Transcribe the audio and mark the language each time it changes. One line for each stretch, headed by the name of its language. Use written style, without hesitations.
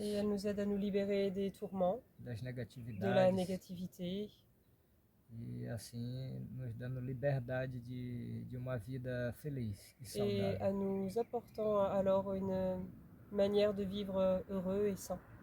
French: et elle nous aide à nous libérer des tourments,
Portuguese: das
French: de la
Portuguese: negatividades,
French: négativité,
Portuguese: e assim nos dando liberdade de uma vida feliz e
French: et à
Portuguese: saudável.
French: nous apportant alors une manière de vivre heureux et sain.